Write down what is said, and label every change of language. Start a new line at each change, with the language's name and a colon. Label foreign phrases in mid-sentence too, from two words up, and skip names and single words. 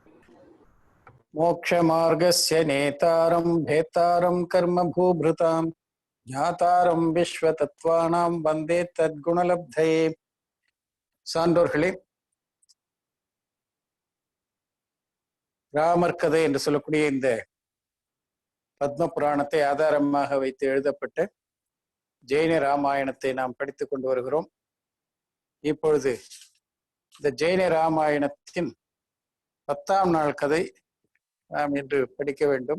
Sanskrit: मोक्षमार्गस्य नेतारं भेतारं कर्म भूभृतां ज्ञातारं विश्वतत्त्वानां वन्दे तद्गुणलब्धये.
Tamil: சான்றோர்களே, ராமர் கதை என்று சொல்லக்கூடிய இந்த பத்ம புராணத்தை ஆதாரமாக வைத்து எழுதப்பட்ட ஜெயின ராமாயணத்தை நாம் படித்துக் கொண்டு வருகிறோம். இப்பொழுது இந்த ஜெயின ராமாயணத்தின் 10ஆம் நாள் கதை நாம் இன்று படிக்க வேண்டும்.